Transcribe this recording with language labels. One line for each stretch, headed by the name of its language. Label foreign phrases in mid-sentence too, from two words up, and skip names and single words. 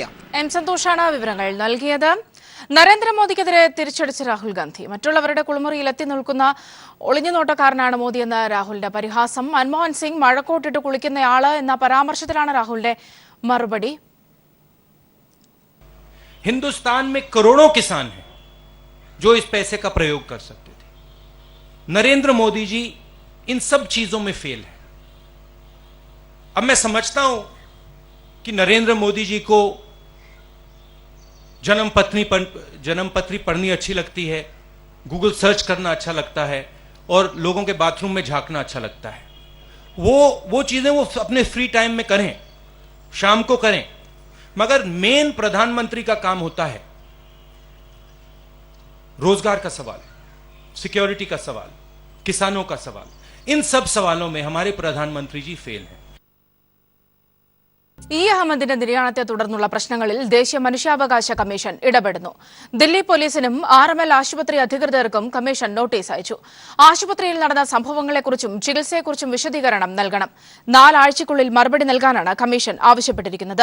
Malayalam: എം സന്തോഷാണ് വിവരങ്ങൾ നൽകിയത്. നരേന്ദ്രമോദിക്കെതിരെ തിരിച്ചടിച്ച രാഹുൽ ഗാന്ധി. മറ്റുള്ളവരുടെ കുളിമുറിയിൽ എത്തി നിൽക്കുന്ന ഒളിഞ്ഞുനോട്ടക്കാരനാണ് മോദിയെന്ന രാഹുലിന്റെ പരിഹാസം. മൻമോഹൻ സിംഗ് മഴക്കോട്ടിട്ട് കുളിക്കുന്നയാള് എന്ന പരാമർശത്തിലാണ് രാഹുലിന്റെ മറുപടി.
Hindi: हिंदुस्तान में करोड़ों किसान हैं जो इस पैसे का प्रयोग कर सकते थे। नरेंद्र मोदी जी इन सब चीजों में फेल है। अब मैं समझता हूं कि नरेंद्र मोदी जी को जन्मपत्री पढ़नी अच्छी लगती है, गूगल सर्च करना अच्छा लगता है और लोगों के बाथरूम में झांकना अच्छा लगता है। वो चीजें वो अपने
English: free time
Hindi: में करें, शाम को करें, मगर मेन प्रधानमंत्री का काम होता है रोजगार का सवाल, सिक्योरिटी का सवाल, किसानों का सवाल। इन सब सवालों में हमारे प्रधानमंत्री जी फेल हैं।
Malayalam: ഇ അഹമ്മദിന്റെ നിര്യാണത്തെ തുടർന്നുള്ള പ്രശ്നങ്ങളിൽ ദേശീയ മനുഷ്യാവകാശ കമ്മീഷൻ ഇടപെടുന്നു. ദില്ലി പോലീസിനും RML ആശുപത്രി അധികൃതർക്കും കമ്മീഷൻ നോട്ടീസ് അയച്ചു. ആശുപത്രിയിൽ നടന്ന സംഭവങ്ങളെക്കുറിച്ചും ചികിത്സയെക്കുറിച്ചും വിശദീകരണം നൽകണം. 4 ആഴ്ചയ്ക്കുള്ളിൽ മറുപടി നൽകാനാണ് കമ്മീഷൻ ആവശ്യപ്പെട്ടിരിക്കുന്നത്.